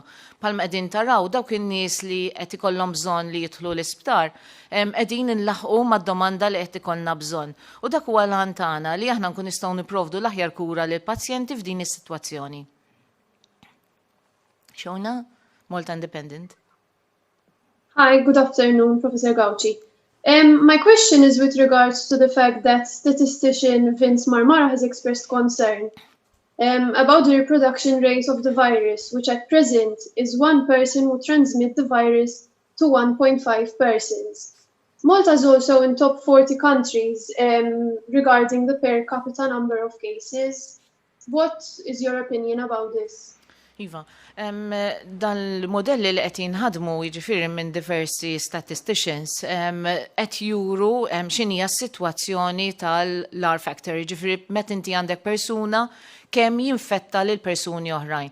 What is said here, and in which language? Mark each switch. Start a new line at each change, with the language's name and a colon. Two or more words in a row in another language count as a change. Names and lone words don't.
Maltese: Bħalma qegħdin taraw dawk in-nies li qed ikollhom bżonn li jidħlu l-isptar qegħdin inlaħqu mad-domanda li qed ikollna bżonn. U dak huwa l-għan tagħna li aħna nkun nistgħu nipprovdu l-aħjar kura lil pazjenti f'din is-sitwazzjoni. Xona, Malta Independent.
English: Hi, good afternoon, Professor Gauci. My question is with regards to the fact that statistician Vince Marmara has expressed concern about the reproduction rate of the virus, which at present is 1 person who transmits the virus to 1.5 persons. Malta is also in top 40 countries regarding the per capita number of cases. What is your opinion about this?
Maltese: Iva, dan l-modelli li qed jinħadmu jiġifieri minn diversi statisticians qed juru x'inhija s-sitwazzjoni tal-
English: R factor,
Maltese: jiġifieri meta inti għandek persuna kemm jinfetta lil persuni oħrajn.